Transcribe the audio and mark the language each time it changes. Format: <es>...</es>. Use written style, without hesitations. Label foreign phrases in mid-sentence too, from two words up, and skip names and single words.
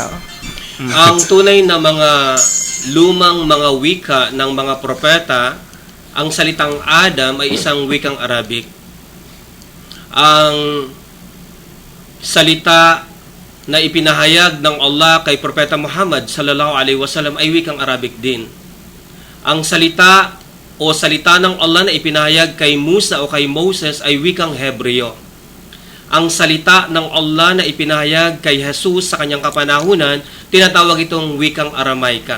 <tl>Ang tunay na mga lumang mga wika ng mga propeta, ang salitang Adam ay isang wikang Arabic. Ang salita na ipinahayag ng Allah kay Propeta Muhammad</tl> <ar>صلى الله عليه وسلم</ar> <tl>ay wikang Arabic din. Ang salita o salita ng Allah na ipinahayag kay Musa o kay Moses ay wikang Hebreo. Ang salita ng Allah na ipinahayag kay Jesus sa kanyang kapanahunan, tinatawag itong wikang Aramaika.</tl>